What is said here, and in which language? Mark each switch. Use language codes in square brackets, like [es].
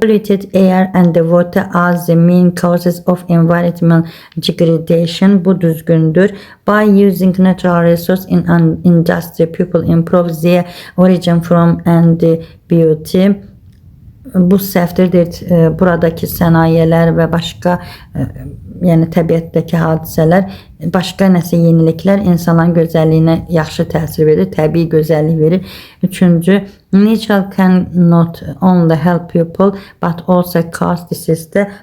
[en] Polluted air and the water are the main causes of environmental degradation. [az] Bu düzgündür. [en] By using natural resources in an industry, people improve their origin from and beauty. [az] Bu səhvdir. Buradakı sənayələr və başqa yəni təbiətdəki hadisələr, başqa nəsə yeniliklər insanların gözəlliyinə yaxşı təsir verir, təbii gözəllik verir. [en] Üçüncü, nature can not only help people but also cause disease.